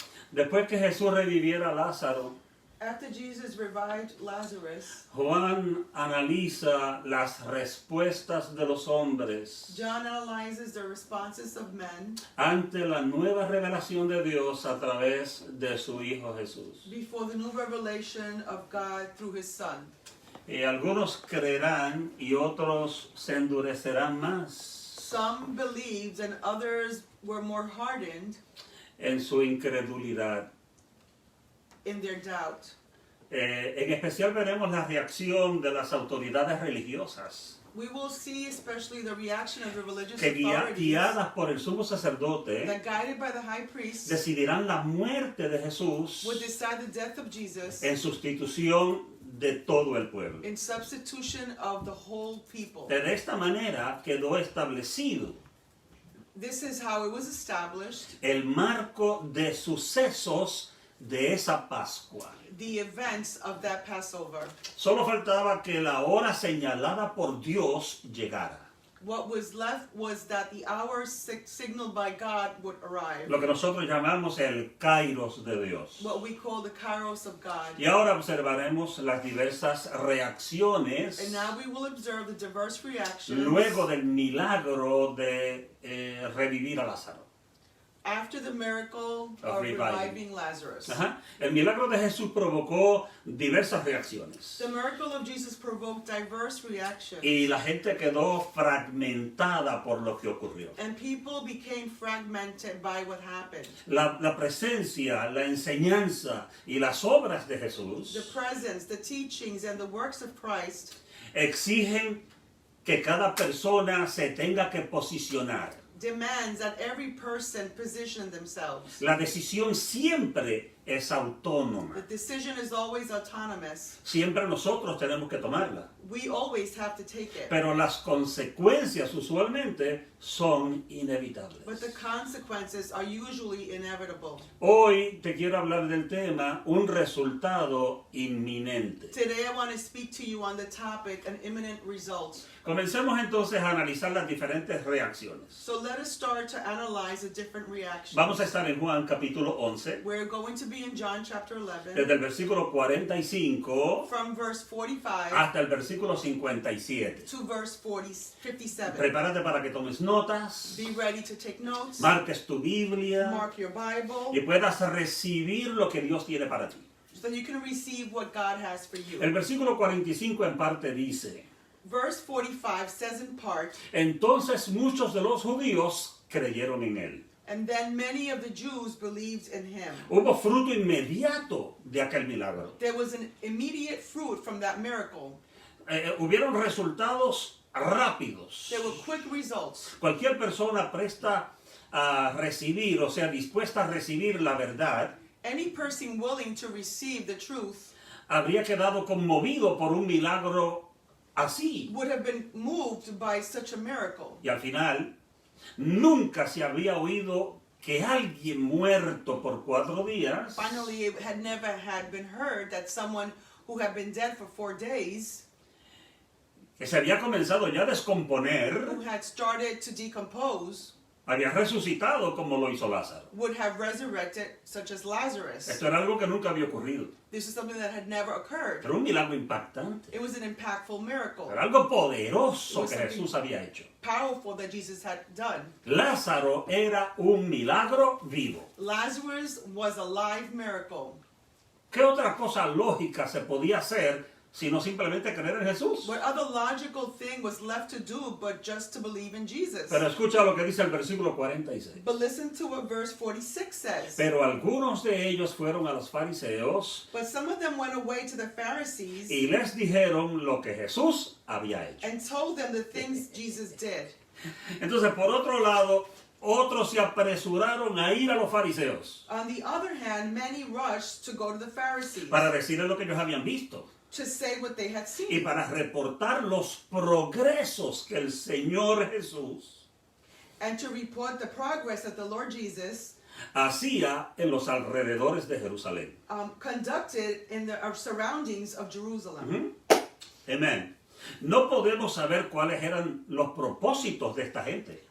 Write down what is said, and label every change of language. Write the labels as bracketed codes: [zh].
[es] Después que Jesús reviviera a Lázaro, [en] after Jesus revived Lazarus, [es] Juan analiza las respuestas de los hombres [en] John analyzes the responses of men [es] ante la nueva revelación de Dios a través de su Hijo Jesús. [en] before the new revelation of God through his Son. [es] Y algunos creerán y otros se endurecerán más [en] Some believed and others were more hardened [es] en su incredulidad. [en] in their doubt. [es] En especial veremos la reacción de las autoridades religiosas [en] We will see especially the reaction of the religious [es] que [en] authorities [es] guiadas por el sumo sacerdote [en] that, guided by the high priest, [es] decidirán la muerte de Jesús [en] would decide the death of Jesus [es] en sustitución de todo el pueblo. [en] in substitution of the whole people. [es] De esta manera quedó establecido [en] This is how it was established, [es] el marco de sucesos de esa Pascua. [en] the events of that Passover. [es] Solo faltaba que la hora señalada por Dios llegara. [en] What was left was that the hour signaled by God would arrive. [es] Lo que nosotros llamamos el Kairos de Dios. [en] What we call the Kairos of God. [es] Y ahora observaremos las diversas reacciones [en] And now we will observe the diverse reactions [es] luego del milagro de revivir a Lázaro. [en] after the miracle Of of reviving. reviving Lazarus. Ajá. [es] El milagro de Jesús provocó diversas reacciones. [en] The miracle of Jesus provoked diverse reactions. [es] Y la gente quedó fragmentada por lo que ocurrió. [en] And people became fragmented by what happened. [es] La presencia, la enseñanza y las obras de [en] The [es] Jesús [en] presence, the teachings, and the works of Christ [es] exigen que cada persona se tenga que posicionar. [en] demands that every person position themselves. [es] La decisión siempre es [en] The [es] autónoma. [en] decision is always autonomous. [es] Siempre nosotros tenemos que tomarla. [en] We always have to take it. [es] Pero las consecuencias usualmente son inevitables. [en] But the consequences are usually inevitable. [es] Hoy te quiero hablar del tema un resultado inminente. [en] Today I want to speak to you on the topic, an imminent result. [es] Comencemos entonces a analizar las diferentes reacciones. [en] So let us start to analyze the different reactions. [es] Vamos a estar en Juan capítulo 11, [en] We're going to be in John chapter 11, [es] desde el versículo 45 [en] from verse 45 [es] hasta el versículo 57. [en] to verse 57. [es] Prepárate para que tomes notas, [en] Be ready to take notes, [es] marques tu Biblia [en] mark your Bible, [es] y puedas recibir lo que Dios tiene para ti. [en] so that you can receive what God has for you. [es] El versículo 45 en parte dice: [en] Verse 45 says in part, [es] entonces muchos de los judíos creyeron en él. [en] and then many of the Jews believed in him. [es] Hubo fruto inmediato de aquel milagro. [en] There was an immediate fruit from that miracle. [es] Hubieron resultados rápidos. [en] There were quick results. [es] Cualquier persona presta a recibir, o sea, dispuesta a recibir la verdad, [en] Any person willing to receive the truth [es] habría quedado conmovido por un milagro así. [en] would have been moved by such a miracle. [es] Y al final, nunca se había oído que alguien muerto por 4 días [en] Finally, it had never had been heard that someone who had been dead for 4 days, [es] que se había comenzado ya a descomponer, [en] who had started to decompose, [es] había resucitado como lo hizo Lázaro. [en] would have resurrected, such as Lazarus. [es] Esto era algo que nunca había ocurrido. [en] This is something that had never occurred. [es] Era un milagro impactante. [en] It was an impactful miracle, [es] Era algo poderoso que Jesús había hecho. [en] powerful that Jesus had done. [es] Lázaro era un milagro vivo. [en] Lazarus was a live miracle. [es] ¿Qué otra cosa lógica se podía hacer sino simplemente creer en Jesús? [en] What other logical thing was left to do but just to believe in Jesus? [es] Pero escucha lo que dice el versículo 46. [en] But listen to what verse 46 says. [es] Pero algunos de ellos fueron a los fariseos [en] But some of them went away to the Pharisees [es] y les dijeron lo que Jesús había hecho. [en] and told them the things Jesus did. [es] Entonces, por otro lado, otros se apresuraron a ir a los fariseos [en] On the other hand, many rushed to go to the Pharisees [es] para decirles lo que ellos habían visto [en] to say what they had [es] y [en] seen [es] para reportar los progresos que el Señor Jesús [en] and to report the progress that the Lord Jesus [es] hacía en los alrededores de Jerusalén. [en] conducted in the surroundings of Jerusalem. [es] Amén. No podemos saber cuáles eran los propósitos de esta gente.